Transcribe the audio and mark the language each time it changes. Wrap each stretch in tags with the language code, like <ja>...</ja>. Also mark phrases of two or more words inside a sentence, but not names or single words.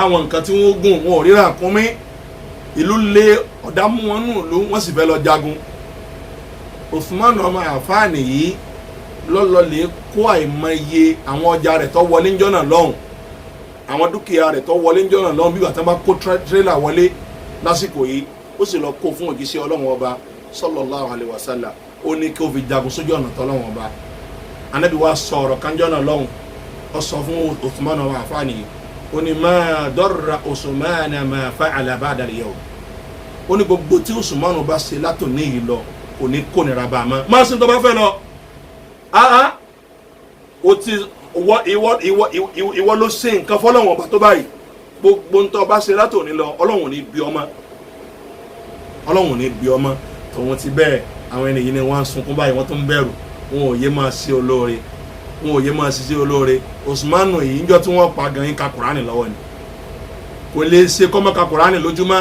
<yo>ráwọn nǹkan tí wọ́n gùn wọn ò rí ràkúnmí ìlú lé ọ̀dàmú wọn nù ló wọ́n sì fẹ́ lọ jagun Usmanu ọmọ Àfáàní yìí lọ́lọ́lẹ̀ kó àìmọye àwọn ọjà rẹ̀ tó wọlé njọ́ náà lọ́hùn àwọn dúkìá rẹ̀ tó wọlé njọ́ náà lọ́hùn bí wàá tán bá kó tírélà wọlé lásìkò yìí ó sì lọ kó fún òjíṣẹ́ Ọlọ́run ọba</yo> <ar>صلى الله عليه وسلم</ar> <yo>ó ní kí ó fi jagun sójú ọ̀nà tọ́lọ́run ọba Ànábì wa sọ̀rọ̀ kanjọ́ náà lọ́hùn ó sọ fún Usmanu ọmọ Àfáàní yìí ó ní</yo> <ar>ما ضر عثمان ما فعل بعد اليوم</ar> <yo>ó ní gbogbo tí Usmanu bá ṣe látòní yìí lọ kò ní kó nira bá a mọ́ máa ṣe tó bá fẹ́ lọ o ti ìwọ ló ṣe nǹkan fọlọ́wọ́n ọba tó báyìí gbogbo ntọ́ bá ṣe látòní lọ Ọlọ́run ní bí ọmọ tòun ti bẹ́ẹ̀ àwọn ènìyàn ni wọ́n á sunkún báyìí wọ́n tó ń bẹ̀rù wọn ò yé máa ṣe olóore Usmanu yìí níjọ́ tí wọ́n pa gan yín ka Kùránì lọ́wọ́ ni kò lè ṣe kọ́mọ́ ka Kùránì lójúmọ́</yo>